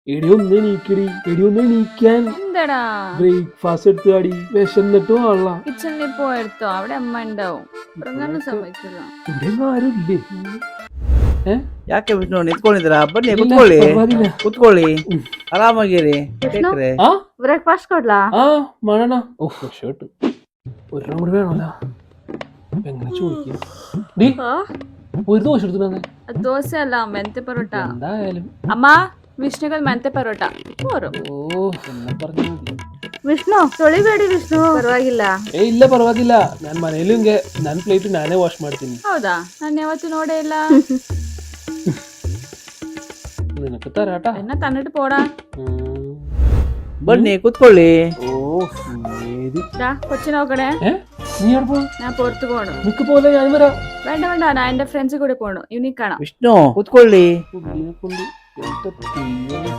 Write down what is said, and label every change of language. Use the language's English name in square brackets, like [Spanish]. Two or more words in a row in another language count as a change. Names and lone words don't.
[Malayalam] എടിയൊന്ന് നീക്കടി, എടിയൊന്ന് നീക്കാൻ. എന്താടാ ബ്രേക്ക്ഫാസ്റ്റ് എടുത്ത് അടി, വിശന്നിട്ട് വാള. കിച്ചണിൽ പോയെടുത്തോ, അവിടെ അമ്മ ഉണ്ടാവും. ഉറങ്ങാനും സമ്മതിക്കില്ല. ഇവിടെ ആരും ഇല്ലേ? [Kannada] ಯಾಕೆ ವಿಷ್ಣು ನಿಂತ್ಕೊಂಡಿದ್ದೀರಾ? ಬನ್ನಿ ಕುತ್ಕೊಳ್ಳಿ, ಕುತ್ಕೊಳ್ಳಿ, ಆರಾಮಾಗಿರಿ. [Malayalam] ബ്രേക്ക്ഫാസ്റ്റ് കൊള്ളാ? ആ മഴണ. ഓ ഷർട്ട് ഒരെണ്ണം കൂടി വേണമല്ല. എങ്ങനെ ചോദിക്കും? ഒരു ദോശ എടുത്തു. [Kannada] ದೋಸೆ ಅಲ್ಲ, ಮೆಂತೆ ಪರೋಟ. [Malayalam] എന്തായാലും [Kannada] ಅಮ್ಮ ವಿಷ್ಣುಗೆ ಮೆಂತೆ ಪರೋಟ പോരും. [Malayalam] ഓ എന്നെ പറഞ്ഞു. [Kannada] ವಿಷ್ಣು ತೊಳಿಬೇಡಿ ವಿಷ್ಣು, ಪರವಾಗಿಲ್ಲ. ಇಲ್ಲ ಪರವಾಗಿಲ್ಲ, ನಾನು ಮನೇಲಿ ಹಿಂಗೆ ನನ್ನ ಪ್ಲೇಟ್ ನಾನೇ ವಾಶ್ ಮಾಡ್ತೀನಿ. ಹೌದಾ? ನಾನು ಯಾವತ್ತೂ ನೋಡೇ ಇಲ್ಲ. [Malayalam] നിനക്ക് തരാട്ടാ. എന്നെ തന്നിട്ട് പോടാ. [Kannada] ಬನ್ನಿ ಕುತ್ಕೊಳ್ಳಿ. ഓ [Malayalam] കൊച്ചിനെ നോക്കണേ. നീ എവിടെ പോണു? ഞാൻ പുറത്തു പോണു. നിനക്ക് പോലെ ഞാൻ വരാം. വേണ്ട വേണ്ട, ഞാൻ എന്റെ ഫ്രണ്ട്സ് കൂടെ പോണു. യൂണിക് കാണാം. [Kannada] ವಿಷ್ಣು ಕುತ್ಕೊಳ್ಳಿ. [Malayalam] കൊണ്ട്